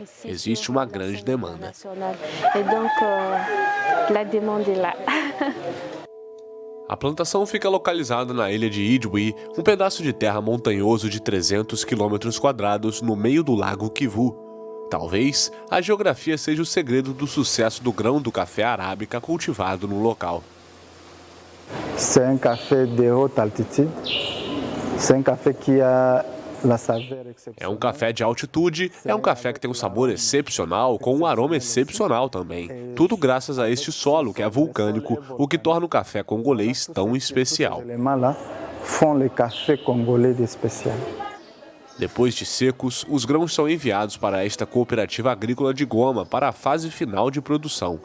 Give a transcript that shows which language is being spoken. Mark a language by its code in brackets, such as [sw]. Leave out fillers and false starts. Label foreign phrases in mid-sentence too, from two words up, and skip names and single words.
[pt] Existe uma grande demanda. A plantação fica localizada na ilha de Idwi, um pedaço de terra montanhoso de 300 km² no meio do lago Kivu. Talvez a geografia seja o segredo do sucesso do grão do café arábica cultivado no local. [fr] C'est un café de haute altitude. C'est un café qui a la saveur exceptionnelle. [pt] É um café de altitude, é um café que tem um sabor excepcional, com um aroma excepcional também. Tudo graças a este solo que é vulcânico, o que torna o café congolês tão especial. Depois de secos, os grãos são enviados para esta cooperativa agrícola de Goma para a fase final de produção.